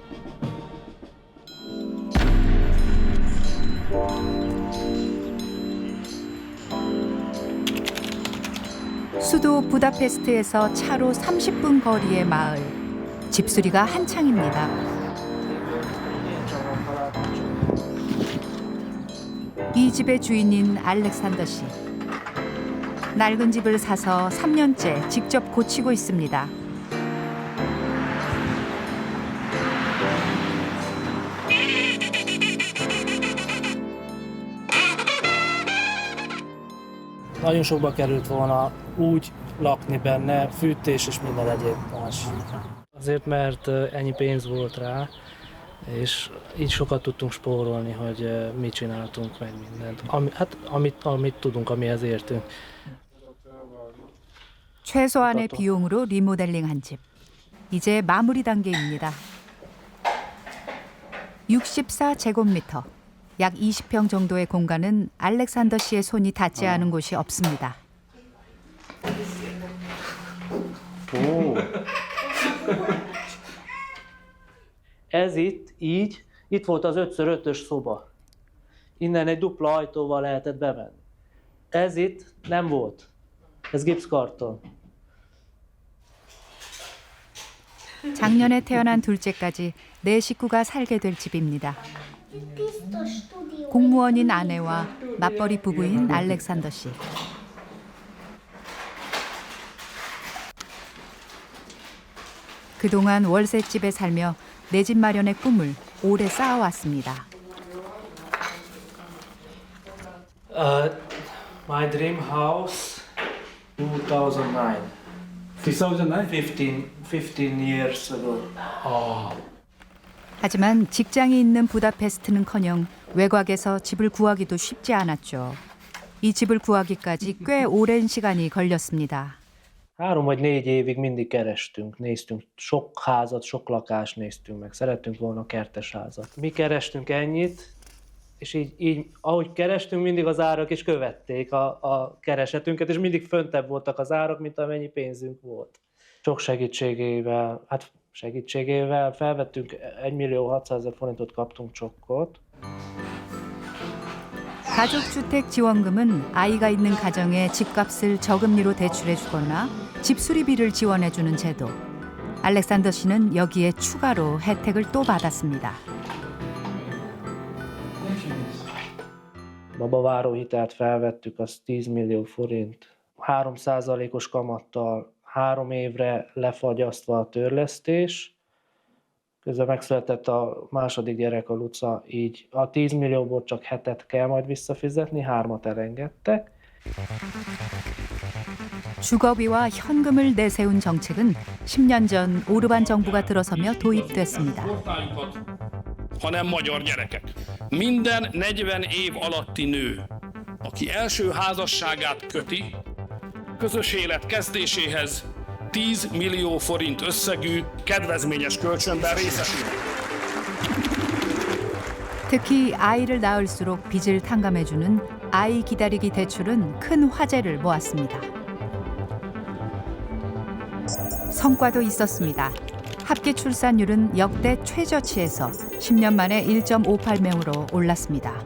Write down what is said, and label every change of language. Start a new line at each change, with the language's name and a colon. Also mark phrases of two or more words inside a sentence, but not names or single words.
Korean: 수도 부다페스트에서 차로 30분 거리의 마을. 집수리가 한창입니다. 이 집의 주인인 알렉산더 씨. 낡은 집을 사서 3년째 직접 고치고 있습니다.
Hungarian: Nagyon sokba került volna úgy lakni benne, fűtés és minden egyéb más. Azért, mert ennyi pénz volt rá, és így sokat tudtunk spórolni, hogy mit csináltunk, meg mindent. Amit tudunk, amihez értünk.
Korean: 최소한의 비용으로 리모델링한 집. 이제 마무리 단계입니다. 64제곱미터. 약 20평 정도의 공간은 알렉산더 씨의 손이 닿지 않은 곳이 없습니다.
Hungarian: Ó. Ez itt volt az 5x5-ös szoba. Innen egy dupla ajtóval lehetett bemenni. Ez itt nem volt. Ez gipszkarton.
Korean: 작년에 태어난 둘째까지 네 식구가 살게 될 집입니다. 공무원인 아내와 맞벌이 부부인 알렉산더 씨. 그동안 월세집에 살며 내 집 마련의 꿈을 오래 쌓아왔습니다.
English: My dream house, 2009. 2009? 15 years ago.
Korean: 하지만 직장이 있는 부다페스트는커녕 외곽에서 집을 구하기도 쉽지 않았죠. 이 집을 구하기까지 꽤 오랜 시간이 걸렸습니다.
Hungarian: 3 vagy 4 évig mindig kerestünk, néztünk, sok házat, sok lakást néztünk meg, szerettünk volna kertes házat. Mi kerestünk ennyit, és így ahogy kerestünk, mindig az árak is követték a keresetünket, és mindig föntebb voltak az árak, mint amennyi pénzünk volt. Sok segítségével felvettünk 1.600.000 forintot, kaptunk csokkot.
Korean: 가족주택 지원금은 아이가 있는 가정에 집값을 저금리로 대출해 주거나 집 수리비를 지원해 주는 제도. 알렉산더 씨는 여기에 추가로 혜택을 또 받았습니다.
Hungarian: Babaváró hitelt felvettük, az 10 millió forint. 3%-os kamattal 3 évre lefagyasztva a törlesztés. Közben megszületett a második gyerek, a Luca, így a 10 millióból csak 7-et kell majd visszafizetni, 3-at elengedtek.
Korean: 주거비와 현금을 내세운 정책은 10년 전 오르반 정부가 들어서며 도입됐습니다.
Hungarian: hanem magyar gyerekek. Minden 40 év alatti nő, aki első házasságát köti, közös élet kezdéséhez 10 millió forint összegű kedvezményes kölcsönben részesül.
Korean: 특히 아이를 낳을수록 빚을 탕감해주는 아이 기다리기 대출은 큰 화제를 모았습니다. 성과도 있었습니다. 합계 출산율은 역대 최저치에서 10년 만에 1.58명으로 올랐습니다.